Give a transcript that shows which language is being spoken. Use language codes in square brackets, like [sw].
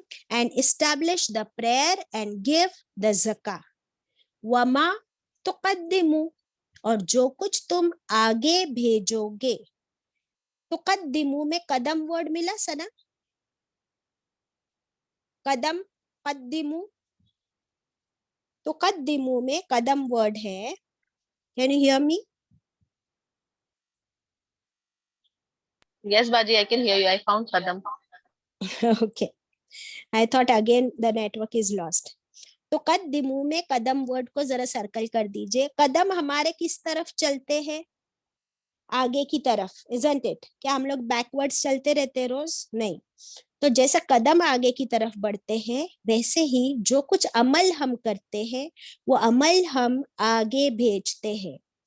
[en] and establish the prayer and give the zakah. [ar] وَمَا تُقَدِّمُوا، [ur] اور جو کچھ تم آگے بھیجو گے. تقدمو میں قدم ورڈ ملا سنا، قدم، قدمو. تقدمو میں قدم ورڈ ہے. [en] Can you hear me? Yes, Baji, I can hear you. I found Kadam. Okay. I thought again the network is lost. [ur] تو قدمو میں قدم ورڈ کو ذرا سرکل کر دیجئے. قدم ہمارے کس طرف چلتے ہیں؟ آگے کی طرف. [en] isn't it؟ [ur] کیا ہم لوگ بیکورڈز چلتے رہتے روز؟ نہیں. تو جیسا قدم آگے کی طرف بڑھتے ہیں، ویسے ہی جو کچھ عمل ہم کرتے ہیں وہ عمل ہم آگے بھیجتے ہیں.